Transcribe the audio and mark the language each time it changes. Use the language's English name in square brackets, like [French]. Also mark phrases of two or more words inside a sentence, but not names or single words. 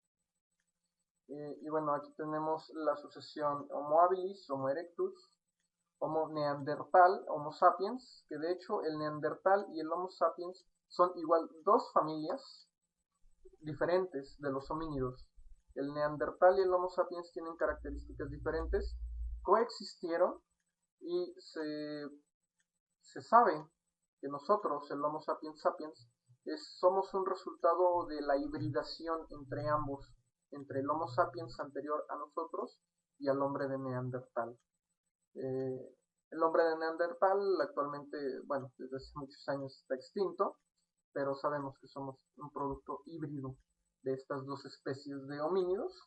[Spanish] Y bueno, aquí tenemos la sucesión Homo habilis, Homo erectus, Homo neandertal, Homo sapiens, que de hecho el neandertal y el Homo sapiens son igual dos familias diferentes de los homínidos. El neandertal y el Homo sapiens tienen características diferentes, coexistieron y se sabe que nosotros, el Homo sapiens sapiens, somos un resultado de la hibridación entre ambos, entre el Homo sapiens anterior a nosotros y al hombre de Neandertal. El hombre de Neandertal actualmente, bueno, desde hace muchos años está extinto, pero sabemos que somos un producto híbrido de estas dos especies de homínidos.